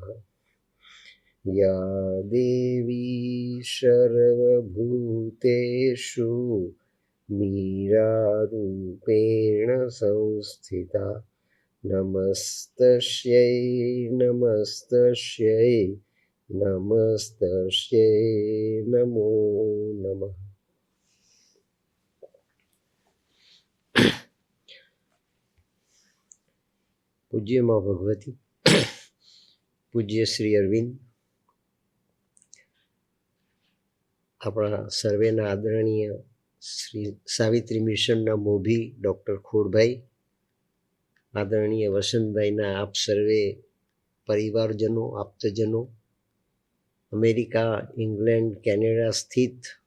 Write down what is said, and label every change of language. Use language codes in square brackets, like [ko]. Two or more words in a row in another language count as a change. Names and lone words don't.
[sa] या देवी सर्वभूतेषु मीरारूपेण संस्थिता नमस्तस्यै नमस्तस्यै नमस्तस्यै नमो नमः। [gu] પૂજ્ય માં ભગવતી, પૂજ્ય શ્રી અરવિંદ, આપણા સર્વેના આદરણીય શ્રી સાવિત્રી મિશનના મોભી ડૉક્ટર ખોડભાઈ, આદરણીય વસંતભાઈના આપ સર્વે પરિવારજનો, આપ્તજનો, અમેરિકા, ઇંગ્લેન્ડ, કેનેડા સ્થિત